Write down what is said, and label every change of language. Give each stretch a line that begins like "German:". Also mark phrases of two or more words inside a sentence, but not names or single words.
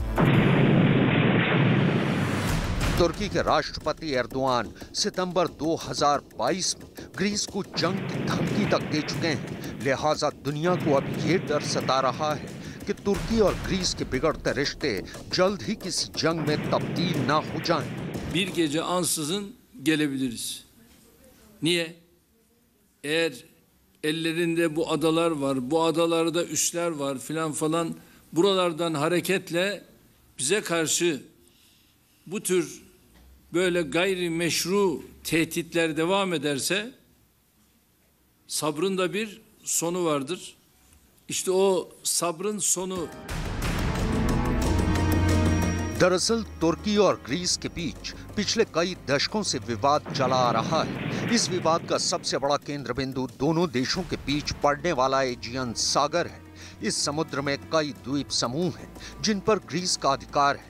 Hindi: तुर्की के राष्ट्रपति एर्दोआन सितंबर 2022 में ग्रीस को जंग की धमकी तक दे चुके हैं। लिहाजा दुनिया को अब ये डर सता रहा है कि तुर्की और ग्रीस के बिगड़ते रिश्ते जल्द ही किसी जंग में तब्दील ना हो जाएं।
Turkish: Bir gece ansızın gelebiliriz. Niye? Eğer ellerinde bu adalar var, bu adalarda üsler var filan falan, buralardan hareketle bize karşı bu tür böyle gayrimeşru tehditler devam ederse sabrın da bir sonu vardır. İşte o sabrın sonu.
Hindi: दरअसल तुर्की और ग्रीस के बीच पिछले कई दशकों से विवाद चला आ रहा है। इस विवाद का सबसे बड़ा केंद्र बिंदु दोनों देशों के बीच पड़ने वाला एजियन सागर है। इस समुद्र में कई द्वीप समूह हैं जिन पर ग्रीस का अधिकार है।